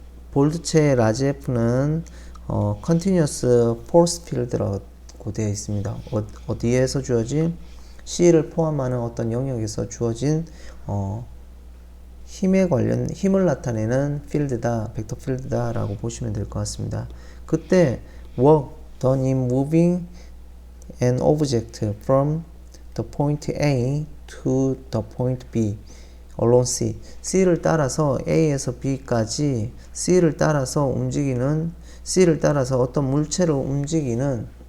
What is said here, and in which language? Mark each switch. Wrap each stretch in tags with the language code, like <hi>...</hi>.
<ko>볼드체 라지 F는</ko> <en>continuous force field</en> <ko>라고 되어 있습니다. 어디에서 주어진 C를 포함하는 어떤 영역에서 주어진 힘에 관련 힘을 나타내는 필드다, 벡터 필드다라고 보시면 될 것 같습니다. 그때</ko> <en>work done in moving an object from the point A to the point B along C.</en> <ko>C를 따라서 A에서 B까지 C를 따라서 움직이는 C를 따라서 어떤 물체를 움직이는</ko>